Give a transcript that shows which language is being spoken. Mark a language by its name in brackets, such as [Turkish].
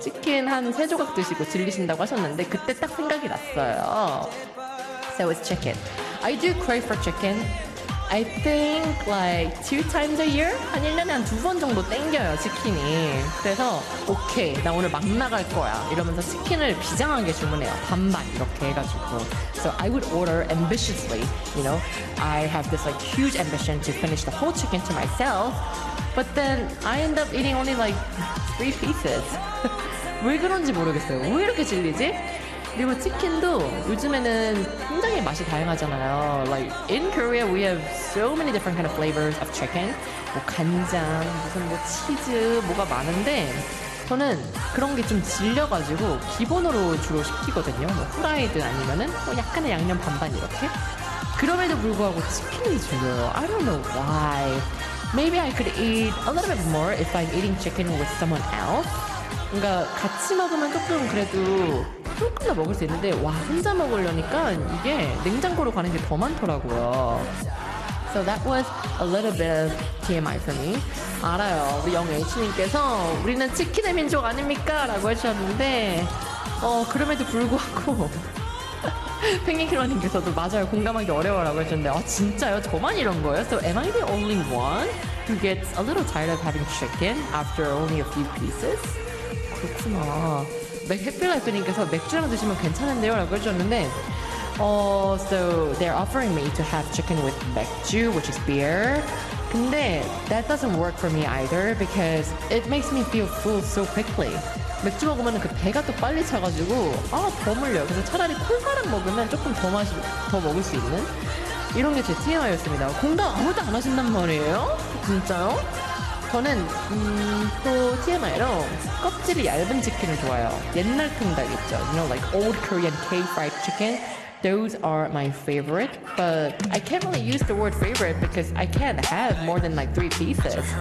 [Korean] 치킨 한 세 조각 드시고 질리신다고 하셨는데 그때 딱 생각이 났어요. [English] So it's chicken. I do crave for chicken. I think like two times a year? [Korean] 한 1년에 한 두 번 정도 땡겨요, 치킨이. 그래서 오케이, 나 오늘 막 나갈 거야 이러면서 치킨을 비장하게 주문해요. 반반 이렇게 해가지고. [English] So I would order ambitiously, you know. I have this like huge ambition to finish the whole chicken to myself. But then I end up eating only like three pieces. [Korean] 왜 그런지 모르겠어요. 왜 이렇게 질리지? 그리고 치킨도 요즘에는 굉장히 맛이 다양하잖아요. Like in Korea, we have so many different kind of flavors of chicken. 뭐 간장, 무슨 뭐 치즈, 뭐가 많은데 저는 그런 게 좀 질려가지고 기본으로 주로 시키거든요. 뭐 후라이드 아니면은 뭐 약간의 양념 반반 이렇게. 그럼에도 불구하고 치킨이 중요해요. [English] I don't know why. Maybe I could eat a little bit more if I'm eating chicken with someone else. [Korean] 뭔가 같이 먹으면 조금 그래도 조금 더 먹을 수 있는데 와 혼자 먹으려니까 이게 냉장고로 가는 게 더 많더라고요. [English] So that was a little bit of TMI for me. [Korean] 알아요. 우리 영 H님께서 우리는 치킨의 민족 아닙니까? 라고 해주셨는데 그럼에도 불구하고 팽이킬러님께서도 맞아요. 공감하기 어려워라고 해주셨는데 아 진짜요? 저만 이런 거예요? [English] So am I the only one who gets a little tired of having chicken after only a few pieces? [Korean] 그렇구나. 해피라이프님께서 맥주랑 드시면 괜찮은데요? 라고 해주셨는데 [English] So they're offering me to have chicken with 맥주, which is beer. [Korean] 근데 [English] that doesn't work for me either because it makes me feel full so quickly. [Korean] 맥주 먹으면 그 배가 또 빨리 차가지고 아, 더 물려요. 그래서 차라리 콜바람 먹으면 조금 더 맛이 더 먹을 수 있는 이런 게 제 TMI였습니다. 공감 아무도 안 하신단 말이에요? 진짜요? 저는 또 TMI로 껍질이 얇은 치킨을 좋아해요. 옛날 통닭 있죠. [English] You know, like old Korean K-fried chicken. Those are my favorite, but I can't really use the word favorite because I can't have more than like three pieces.